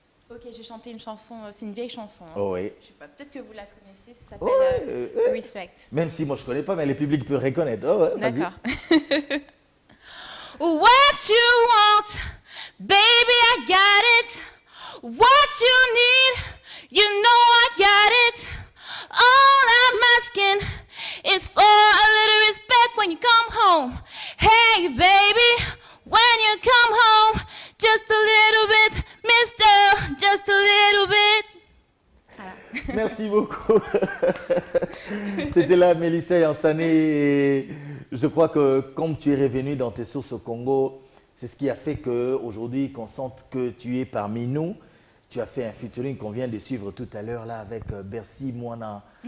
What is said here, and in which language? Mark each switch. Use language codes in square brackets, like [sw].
[fr] Ok, j'ai chanté une chanson, c'est une vieille chanson. Oui. Je sais pas, peut-être que vous la connaissez, ça s'appelle Respect. Même si moi je connais pas, mais le public peut reconnaître. D'accord. [en] What you want, baby, I got it. What you need, you know I got it. All I'm asking is for a little respect when you come home. Hey, baby, when you come home, just a little bit, mister, just a little bit. [fr] Voilà. Merci beaucoup. C'était là Mélissa Yansane. Et je crois que comme tu es revenu dans tes sources au Congo, c'est ce qui a fait qu'aujourd'hui, qu'on sente que tu es parmi nous. Tu as fait un featuring qu'on vient de suivre tout à l'heure là avec Bercy Moana.